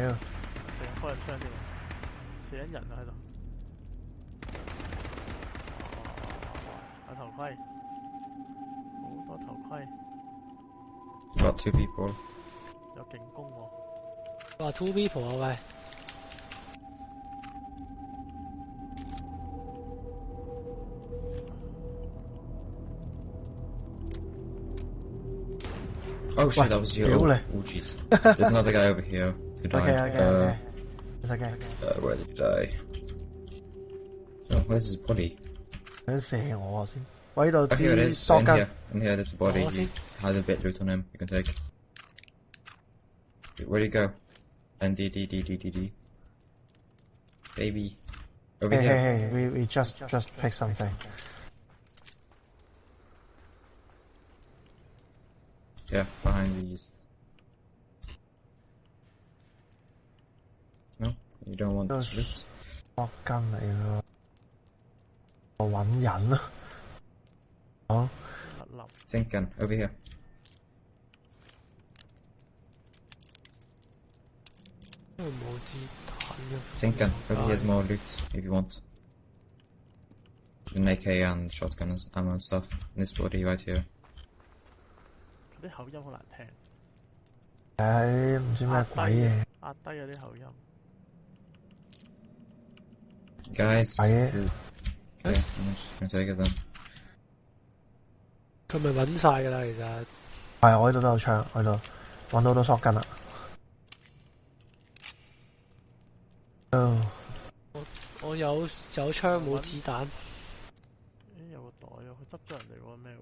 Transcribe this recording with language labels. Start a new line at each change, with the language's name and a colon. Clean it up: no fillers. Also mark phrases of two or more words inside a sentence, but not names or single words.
Cantonese: 成日開人槍添，死緊人啊喺度。有頭盔，好多頭盔。
English: Got 2 people.
Cantonese: 有勁攻喎。話
English: 2 people
Cantonese: 啊喂。
English: Oh shit, that was you. Oh jeez. There's another guy over here who died. Okay. It's okay. Where did he die? Oh, where's his body?
Cantonese: 想射我先。我呢度
English: Oh, here it
Cantonese: 啲
English: is.
Cantonese: 索
English: In
Cantonese: 根。
English: here. In here, there's a body. He has a bit loot on him. You can take. Where'd he go? D. Baby. Over here. Hey, we just pick something. Yeah, behind these. No, you don't want this loot.
Cantonese: 索根嚟㗎，我搵人啊！好。
English: Think gun, over here. Think gun, over here's more loot if you want. An AK and shotgun ammo and stuff. In this body right here.
Cantonese: 啲口音好難聽。唔知咩鬼嘢。壓低嗰啲口音。
English: Guys, okay, I'm just gonna take it then.
Cantonese: 佢咪揾晒㗎啦，其實。係，我呢度都有槍，我呢度揾到好多索根啦。我有槍冇子彈。有個袋啊，佢執咗人哋嗰個咩喎？